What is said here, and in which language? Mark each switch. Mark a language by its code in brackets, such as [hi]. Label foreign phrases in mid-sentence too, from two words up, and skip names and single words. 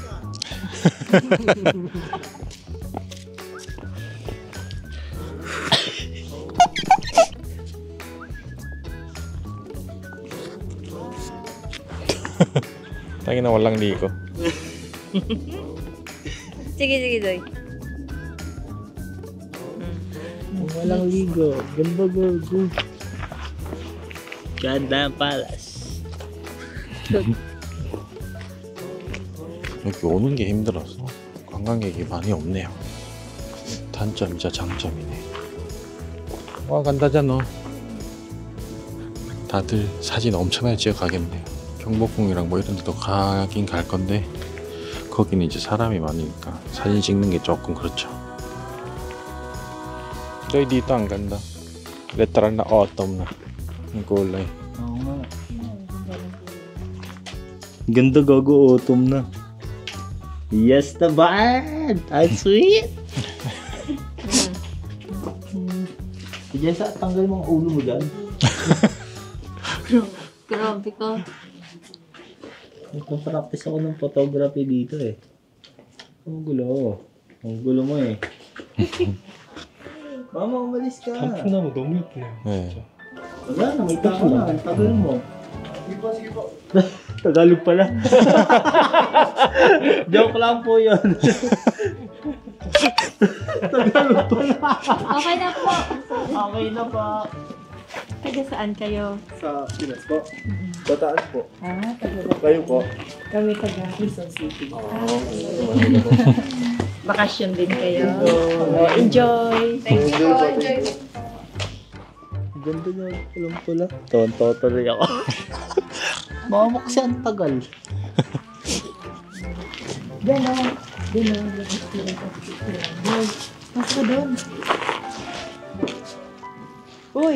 [tl] Tangina walang ligo. Sige, Doy. Walang ligo. Ganda go. Ganda ang palace. [ko] 여기 오는 게 힘들어서 관광객이 많이 없네요. 단점이자 장점이네. 와 간다잖아. 다들 사진 엄청나게 찍어 가겠네요. 경복궁이랑 뭐 이런 데도 가긴 갈 건데 거기는 이제 사람이 많으니까 사진 찍는 게 조금 그렇죠. 너희 dito 안 간다. [tl] Literal na autumn na. Ang kulay. Oo nga. Ganda gago, autumn na. Yes naman! Ang sweet! Diyan sa tanggal mga ulo mo dyan. Grabe ka. Nagpa-practice ako ng photography dito eh. Ang gulo. Ang gulo mo eh. Mama, umalis ka. [ko] 단풍나무 너무 예쁘네요. 네. [tl] Wala na, may tao na. Ang tagal mo. Tagalog pala. Joke lang po yun. Tagalog pala. Okay na po. Okay na pa. Taga saan kayo? Sa Pinas po. Bataan po. Taga Kayo po. kami taga Quezon City. Bakasyon din kayo. Enjoy! [en] Thank you [tl] po. Enjoy. Ganda niya pulang pula. Tonto tuloy ako. Mama kasi ang tagal. Diyan o. Diyan o. Mas ka doon. Uy!